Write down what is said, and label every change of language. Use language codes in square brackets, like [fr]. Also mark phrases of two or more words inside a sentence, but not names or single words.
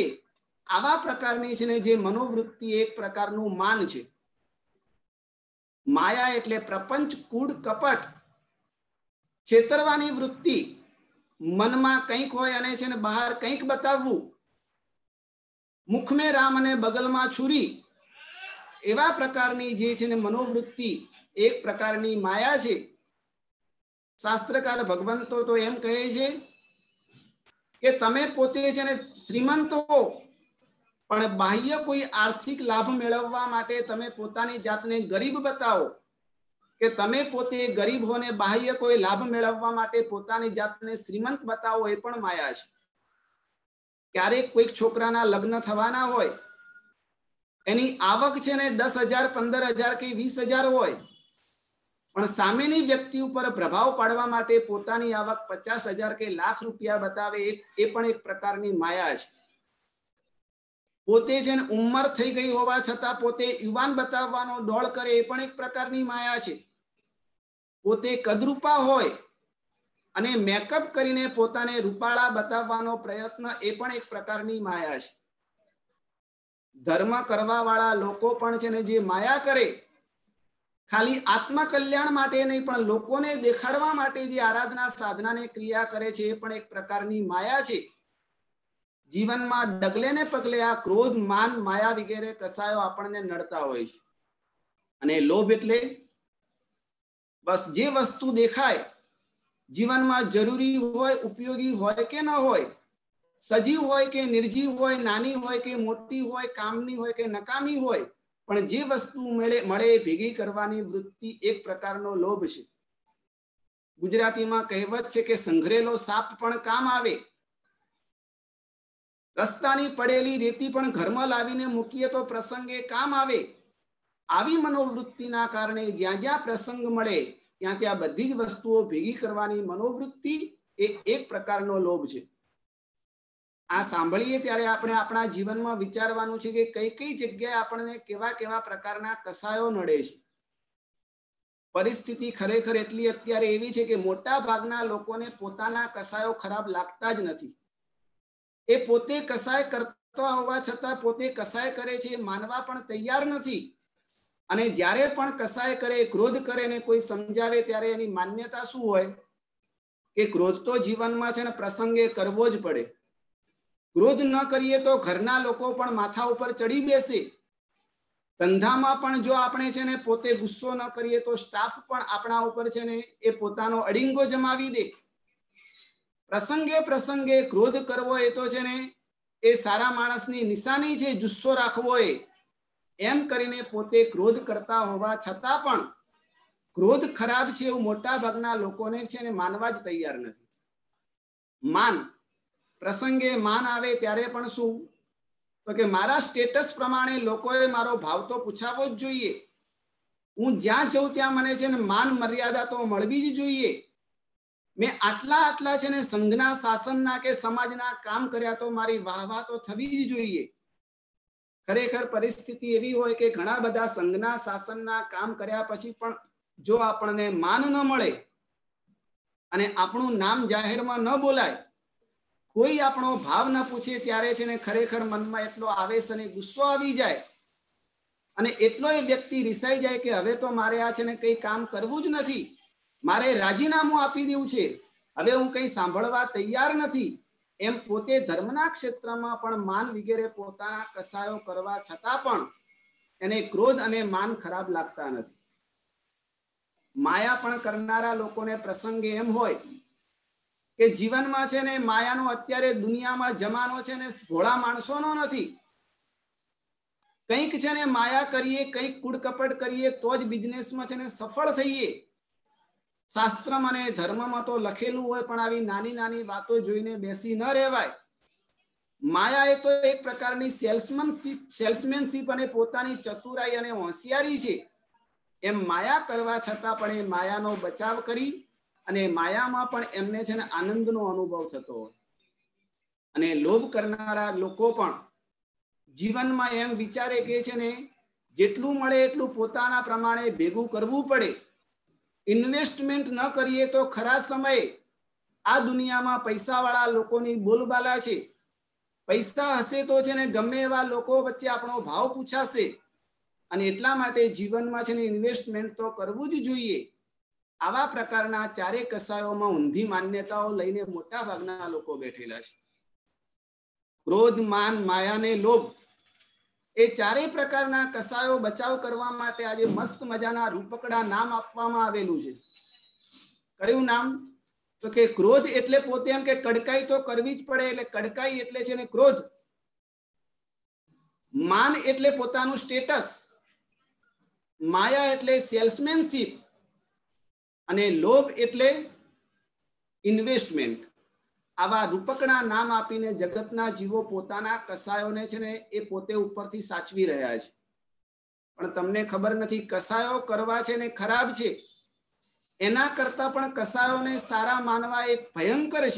[gu] આવા પ્રકારની છે ને જે મનોવૃત્તિ એક પ્રકારનું માન છે। માયા એટલે પ્રપંચ, કૂડ, કપટ, છેતરવાની વૃત્તિ, મનમાં કંઈક હોય અને છે ને બહાર કંઈક બતાવવું, [hi] मुख में राम [gu] અને [hi] बगल में छुरी [gu] એવા પ્રકારની જે છે ને મનોવૃત્તિ એક પ્રકારની માયા છે। શાસ્ત્રકાર ભગવંતો તો એમ કહે છે કે તમે પોતે છે ને શ્રીમંત હો પણ બાહ્ય કોઈ આર્થિક લાભ મેળવવા માટે તમે પોતાની જાતને ગરીબ બતાઓ કે તમે પોતે ગરીબ હો ને બાહ્ય કોઈ લાભ મેળવવા માટે પોતાની જાતને શ્રીમંત બતાઓ એ પણ માયા છે। ક્યારેક કોઈ છોકરાના લગ્ન થવાના હોય એની આવક છે ને 10,000 15,000 કે 20,000 હોય પણ સામેની વ્યક્તિ પર પ્રભાવ પાડવા માટે પોતાની આવક 50,000 કે લાખ રુપયા બતાવે એ પણ એક પ્રકારની માયા છે। પોતે છે ઉમ્ર થઈ ગઈ હોવા છતા પોતે યુવાન બતાવવાનો ડોળ કરે એ પણ એક પ્રકારની માયા છે। પોતે કદરૂપા હોય અને મેકઅપ કરીને પોતાને રૂપાળા બતાવવાનો પ્રયત્ન એ પણ એક પ્રકારની માયા છે। ધર્મ કરવા વાળા લોકો પણ છે ને જે માયા કરે ખાલી આત્મકલ્યાણ માટે નહીં પણ લોકોને દેખાડવા માટે જે આરાધના સાધના ને ક્રિયા કરે છે એ પણ એક પ્રકારની માયા છે। જીવન મેં ડગલે ને પગલે આ ક્રોધ માન માયા વગેરહ કસાયો આપને નડતા હોય છે। અને લોભ એટલે બસ જે વસ્તુ દેખાય જીવન મેં જરૂરી હોય ઉપયોગી હોય કે ન હોય સજીવ હોય કે નિર્જીવ હોય નાની હોય કે મોટી હોય કામની હોય કે નકામી હોય પણ જે વસ્તુ મળે ભેગી કરવાની વૃત્તિ એક પ્રકારનો લોભ છે। ગુજરાતી મેં કહેવત છે કે સંઘરેલો સાપ પણ કામ આવે। રસ્તાની પડેલી રેતી પણ ઘર મેં લાવીને મૂકીએ તો પ્રસંગે કામ આવે। આવી મનોવૃત્તિના કારણે જ્યાં જ્યાં પ્રસંગ મળે ત્યાં ત્યાં બધી જ વસ્તુઓ ભેગી કરવાની મનોવૃત્તિ એ એક પ્રકારનો લોભ છે। આ સાંભળીએ ત્યારે આપણે આપણા જીવનમાં વિચારવાનું છે કે કઈ કઈ જગ્યાએ આપણે કેવા કેવા પ્રકારના કસાયો નડે છે। પરિસ્થિતિ ખરેખર એટલી અત્યારે એવી છે કે મોટા ભાગના લોકોને પોતાના કસાયો ખરાબ લાગતા જ નથી। એ પોતે કસાય કરતા હોવા છતાં પોતે કસાય કરે છે માનવા પણ તૈયાર નથી। અને જ્યારે પણ કસાય કરે ક્રોધ કરે ને કોઈ સમજાવે ત્યારે એની માન્યતા શું હોય કે ક્રોધ તો જીવનમાં છે ને પ્રસંગે કરવો જ પડે। ક્રોધ ન કરિએ તો ઘરના લોકો પણ માથા ઉપર ચઢી બેસે। ધંધામાં પણ જો આપણે છે ને પોતે ગુસ્સો ન કરિએ તો સ્ટાફ પણ આપણા ઉપર છે ને એ પોતાનો અડિંગો જમાવી દે। પ્રસંગે પ્રસંગે ક્રોધ કરવો એ તો છે ને એ સારા માણસની નિશાની છે। જુસ્સો રાખવો એમ કરીને પોતે ક્રોધ કરતા હોવા છતાં પણ ક્રોધ ખરાબ છે એવું મોટા ભાગના લોકોને છે ને માનવા જ તૈયાર નથી। માન પ્રસંગે માન આવે ત્યારે પણ શું તો કે મારા સ્ટેટસ પ્રમાણે લોકોએ મારો ભાવ તો પૂછાવો જ જોઈએ। હૂં જ્યાં જઊં ત્યાં મને છે ને માન મર્યાદા તો મળવી જ જોઈએ। મૈં આટલા આટલા છે ને સંઘના શાસનના કે સમાજના કામ કર્યા તો મારી વાહવા તો થવી જ જોઈએ। ખરેખર પરિસ્થિતિ એવી હોય કે ઘણા બધા સંઘના શાસનના કામ કર્યા પછી પણ જો આપણે માન ન મળે અને આપણું નામ જાહેરમાં ન બોલાય કોઈ આપણો ભાવ ન પૂછે ત્યારે છે ને ખરેખર મનમા એટલો આવેશ અને ગુસ્સો આવી જાય અને એટલો એ વ્યક્તિ રિસાઈ જાય કે હવે તો મારે આ છે ને કઈ કામ કરવું જ નથી। મારે રાજીનામું આપી દેવું છે। હવે હું કઈ સાંભળવા તૈયાર નથી એમ પોતે ધર્મના ક્ષેત્રમાં પણ માન વગેરે પોતાના કસાયો કરવા છતાં પણ એને ક્રોધ અને માન ખરાબ લાગતા નથી। માયા પણ કરનારા લોકોને પ્રસંગે એમ હોય કે જીવનમાં છે ને માયાનો અત્યારે દુનિયામાં જમાનો છે ને ભોળા માણસોનો નથી। કંઈક છે ને માયા કરીએ કંઈક કૂડ કપટ કરીએ તો જ બિઝનેસમાં છે ને સફળ થઈએ। શાસ્ત્ર મને ધર્મ મેં તો લખેલૂ હોય પણ આવી નાની નાની બાતોં જોઈને બેસી ન રહેવાય। માયા એ તો એક પ્રકારની સેલ્સમેનશીપ અને પોતાની ચતુરાઈ અને હોશિયારી છે। એમ માયા કરવા છતાં પણ એ માયાનો બચાવ કરી અને માયામાં પણ એમને છે ને આનંદનો અનુભવ થતો હોય। અને લોભ કરનારા લોકો પણ જીવનમાં એમ વિચારે કે છે ને જેટલું મળે એટલું પોતાના પ્રમાણે ભેગું કરવું પડે। ઇન્વેસ્ટમેન્ટ ન કરિએ તો ખરા સમય આ દુનિયા મેં પૈસા વાલા લોકોની બોલબાલા છે। પૈસા હસે તો છે ને ગમે એવા લોકો વચ્ચે આપણો ભાવ પૂછાશે અને એટલા માટે જીવન મેં છે ને ઇન્વેસ્ટમેન્ટ તો કરવું જ જોઈએ। આવા પ્રકારના ચારે કસાયોમાં ઊંધી માન્યતાઓ લઈને મોટા ભાગના લોકો બેઠેલા છે। ક્રોધ, માન, માયા ને લોભ, એ ચારે પ્રકારના કસાયો બચાવ કરવા માટે આજ મસ્ત મજાના રૂપકડા નામ આપવામાં આવેલું છે। કયું નામ? તો કે ક્રોધ એટલે પોતે એમ કે કડકાઈ તો કરવી જ પડે એટલે કડકાઈ એટલે છે ને ક્રોધ। માન એટલે પોતાનું સ્ટેટસ, માયા એટલે સેલ્સમેનશિપ અને લોભ એટલે ઇન્વેસ્ટમેન્ટ। આવા રૂપકના નામ આપીને જગતના જીવો પોતાના કસાયોને છે ને એ પોતે ઉપરથી સાચવી રહ્યા છે, પણ તમને ખબર નથી કસાયો કરવા છે ને ખરાબ છે, એના કરતા પણ કસાયોને સારા માનવા એક ભયંકર છે।